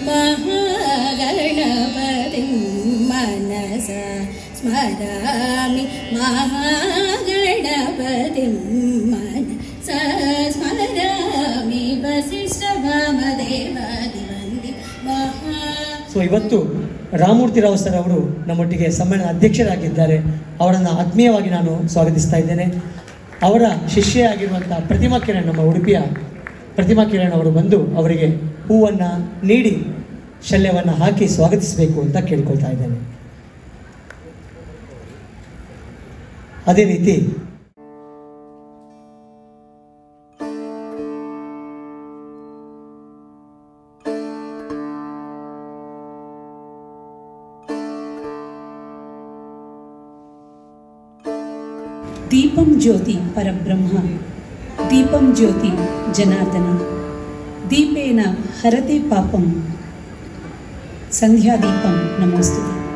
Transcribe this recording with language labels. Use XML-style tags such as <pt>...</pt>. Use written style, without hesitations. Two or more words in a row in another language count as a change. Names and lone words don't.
<sa>महागणपतिं मनसा, स्मरामि महागणपतिं मनसा, स्मरामि वसिष्ठवामदेवादिवन्दितं महा.</sa> <kn>ಸೊ ಇವತ್ತು ರಾಮಮೂರ್ತಿ ರಾವ್ ಸರ್ ಅವರು ನಮ್ಮೊಟ್ಟಿಗೆ ಸಮ್ಮೇಳನ ಅಧ್ಯಕ್ಷರಾಗಿದ್ದಾರೆ. ಅವರನ್ನು ಆತ್ಮೀಯವಾಗಿ ನಾನು ಸ್ವಾಗತಿಸ್ತಾ ಇದ್ದೇನೆ. ಅವರ ಶಿಷ್ಯೆಯಾಗಿರುವಂಥ ಪ್ರತಿಮಾ ಕಿರಣ್, ನಮ್ಮ ಉಡುಪಿಯ ಪ್ರತಿಮಾ ಕಿರಣ್ ಅವರು ಬಂದು ಅವರಿಗೆ ಹೂವನ್ನು ನೀಡಿ ಶಲ್ಯವನ್ನು ಹಾಕಿ ಸ್ವಾಗತಿಸಬೇಕು ಅಂತ ಕೇಳ್ಕೊಳ್ತಾ ಇದ್ದೇನೆ. ಅದೇ ರೀತಿ</kn> <sa>दीपं ज्योति परब्रह्म, दीपं ज्योति जनार्दन, दीपेन हरते पापं, संध्यादीपं नमोस्तुते.</sa>